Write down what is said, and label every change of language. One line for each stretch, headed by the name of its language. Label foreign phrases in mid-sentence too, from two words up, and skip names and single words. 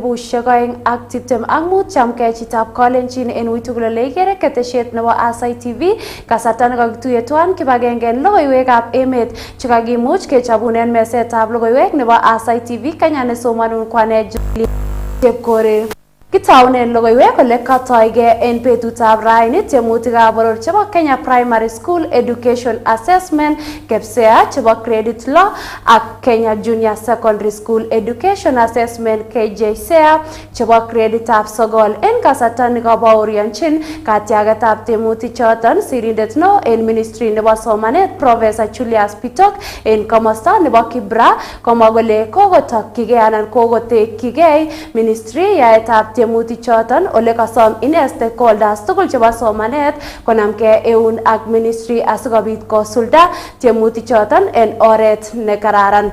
Kalenjin: 2025 chamgei chitab Kalenjin en uitugul ole igere ketesiet nebo Aasai TV kasarta nekakituye tuan kibagenge logoiwekab emet chekakimuch kechobunen mesetab logoiwek nebo Aasai TV Kenya nesomanun kwane Julie Chepkore. Kitaunen logoiwek kole katoige en betutab raini tiemutikab boror chebo Kenya Primary School Education Assessment KPSEA chebo Credit Law ak Kenya Junior Secondary School Education Assessment KJSEA chebo kreditab sogol en kasarta nekabaorionchin katiagetab tiemutik choton sirindet no en Ministry nebo Somanet Professor Julius Bitok en komosta nebo Kibra komwa kole kokotokyigei anan kokotekyigei Ministry yaetab tiemutik choton ole kasom ine stakeholders tugul chebo somanet konamgei eun ak ministry asikobit kosulda tiemutik choton en oret ne kararan.